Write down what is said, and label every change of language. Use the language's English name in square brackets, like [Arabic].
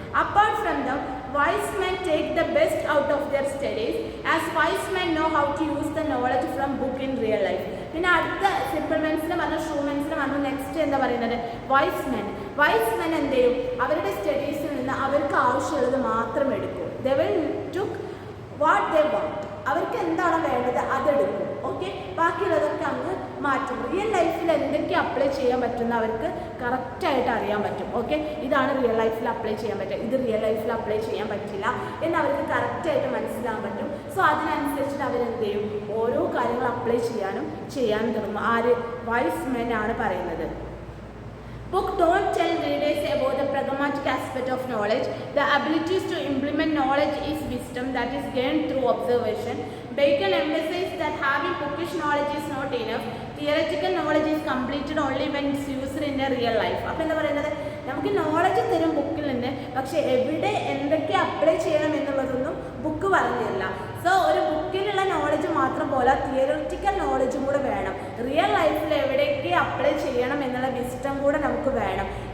[English] Apart from them, wise men take the best out of their studies as wise men know how to use the knowledge from book in real life. [Malayalam] പിന്നെ അടുത്ത simple മെൻസിനെ പറഞ്ഞു, shoe മെൻസിനെ പറഞ്ഞു, next എന്താ പറയുന്നത്, vice men എന്ത് ചെയ്യും, അവരുടെ സ്റ്റഡീസിൽ നിന്ന് അവർക്ക് ആവശ്യമുള്ളത് മാത്രം എടുക്കും. [English] they will took what they want. [Malayalam] അവർക്ക് എന്താണോ വേണ്ടത് അതെടുക്കും. ഓക്കെ, ബാക്കിയുള്ളതൊക്കെ അങ്ങ് മാറ്റും. റിയൽ ലൈഫിൽ എന്തൊക്കെ അപ്ലൈ ചെയ്യാൻ പറ്റുന്ന അവർക്ക് കറക്റ്റായിട്ട് അറിയാൻ പറ്റും. ഓക്കെ, ഇതാണ് റിയൽ ലൈഫിൽ അപ്ലൈ ചെയ്യാൻ പറ്റുക, ഇത് റിയൽ ലൈഫിൽ അപ്ലൈ ചെയ്യാൻ പറ്റില്ല എന്ന് അവർക്ക് കറക്റ്റായിട്ട് മനസ്സിലാക്കാൻ പറ്റും. സോ അതിനനുസരിച്ചിട്ട് അവരെന്ത് ചെയ്യും, ഓരോ കാര്യങ്ങൾ അപ്ലൈ ചെയ്യാൻ തുടങ്ങും. ആര്, വൈസ് മെൻ ആണ് പറയുന്നത്. [English] Book don't tell readers about the pragmatic aspect of knowledge. The abilities to implement knowledge is wisdom that is gained through observation. Bacon emphasized that having bookish knowledge is not enough. Theoretical knowledge is completed only when it's used in a real life. [Malayalam] അപ്പോൾ എന്താ പറയുന്നത്, നമുക്ക് knowledge തരും ബുക്കിലുണ്ട്, പക്ഷേ എവിടെ എന്തൊക്കെ apply ചെയ്യണം എന്നുള്ളതൊന്നും ബുക്ക് പറഞ്ഞില്ല. സോ ഒരു ബുക്കിലുള്ള നോളജ് മാത്രം പോലെ തിയററ്റിക്കൽ നോളജും കൂടെ വേണം. റിയൽ ലൈഫിൽ എവിടെയൊക്കെ അപ്ലൈ ചെയ്യണം എന്നുള്ള വിസ്റ്റം കൂടെ നമുക്ക് വേണം.